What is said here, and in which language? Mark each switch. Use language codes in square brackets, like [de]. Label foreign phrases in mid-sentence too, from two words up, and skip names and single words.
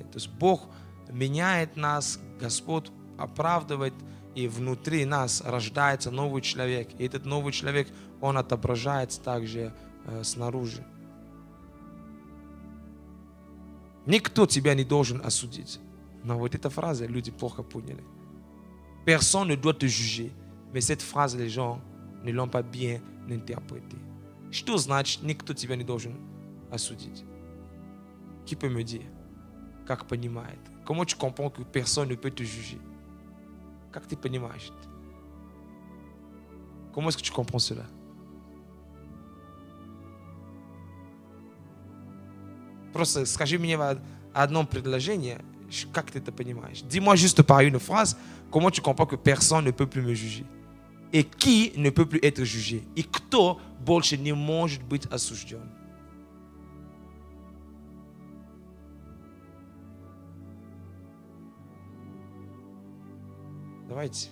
[ru] То есть Бог меняет нас, Господь оправдывает, и внутри нас рождается новый человек. И этот новый человек, он отображается также снаружи. Никто тебя не должен осудить. Но вот эта фраза, люди плохо поняли. [fr] Personne ne doit te juger. Mais cette phrase, les gens ne l'ont pas bien interprétée. [ru] Что значит, никто тебя не должен осудить? [fr] Qui peut me dire? [ru] Как понимает? [fr] Comment tu comprends que personne ne peut te juger? [ru] Как ты понимаешь? [fr] Comment est-ce que tu comprends cela? [ru] Просто скажи мне одно предложение, как ты это понимаешь? [fr] Dis-moi juste par une phrase, comment tu comprends que personne ne peut plus me juger? и qui ne peut plus être jugé. [ru] И кто больше не может быть осужден. Давайте.